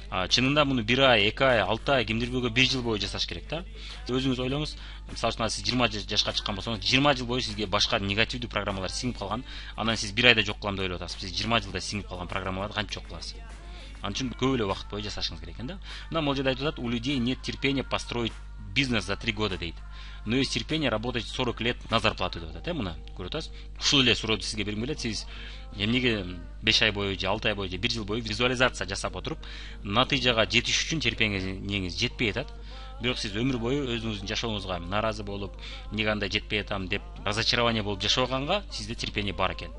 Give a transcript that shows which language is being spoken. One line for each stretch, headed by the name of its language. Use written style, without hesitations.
Kyrgyz: Чынында муну 1 ай, 2 ай, 6 ай, кимдир бирөөгө 1 жыл бою жасаш керек да. Өзүңүз ойлоңуз, мисалы үчүн сиз 20 жашка чыккан болсоңуз, 20 жыл бою сизге башка негативдүү программалар сиңип калган, анан сиз 1 айда жок кылам деп ойлоп атасыз. Сиз 20 жылда сиңип калган программаларды кантип жок кыласыз? Анын үчүн көп эле убакыт бою жасашыңыз керек экен да. Мына могул жерде айтып атат,
Russian: у людей нет терпения построить бизнес за 3 года
Kyrgyz: дейт.
Russian: Но есть терпение работать 40 лет на зарплату
Kyrgyz: деп атат, мына көрүп атасыз. Ушул эле сурооду сизге бергим келет. Сиз эмнеге 5 ай бою же 6 ай бою же 1 жыл бою визуализация жасап отуруп, натыйжага жетиш үчүн терпениеңиз жетпей атат. Бирок сиз өмүр бою өзүңүздүн жашооңузга нааразы болуп, эмнеге андай жетпей атам деп разочарование болуп жашаганга сизде терпение бар экен.